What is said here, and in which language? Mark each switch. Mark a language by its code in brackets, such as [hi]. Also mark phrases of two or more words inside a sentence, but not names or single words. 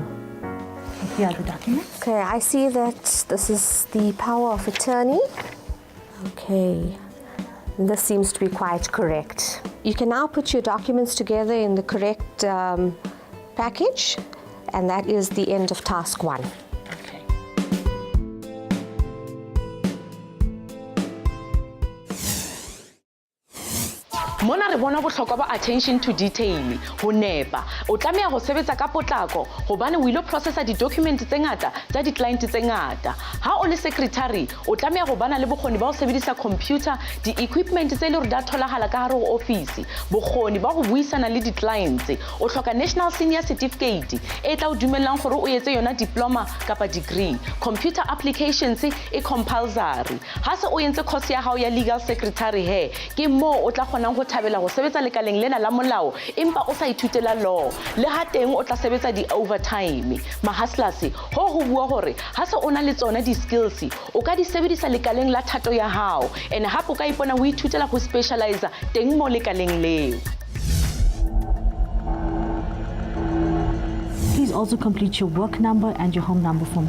[en] Here are the documents. Okay, I see that this is the power of attorney. Okay, this seems to be quite correct. You can now put your documents together in the correct package, and that is the end of task 1. [st] Mona re bona bohlokwa ba [en] attention to detail [st] ho nepa o tlameha ho sebetsa ka potlako hobane o ile processa di-document tse ngata tsa di-client tse ngata. Ha o le secretary o tlameha ho bana le bokgoni ba ho sebedisa computer, [en] di-equipment tse [st] le hore da tholahala ka hare ho office, bokgoni ba ho buisana le di-clients. O hloka [en] national senior certificate [st] e tla o dumellang gore o etse yona diploma kapa degree. [en] Computer applications [st] e compulsory. Ha se o entse course ya hao ya [en] legal secretary [st] he ke mo o tla kgonang ho thabela go sebetsa lekaleng lena la molao empa o sa ithutela law le ha teng o tla sebetsa di-overtime. Mahaslas ho bua gore ha se o na le tsona di-skills o ka di sebedisa lekaleng la thato ya hao and hape o ka ipona o ithutela go specialize teng mo lekaleng leo. [en] Please also complete your work number and your home number for me.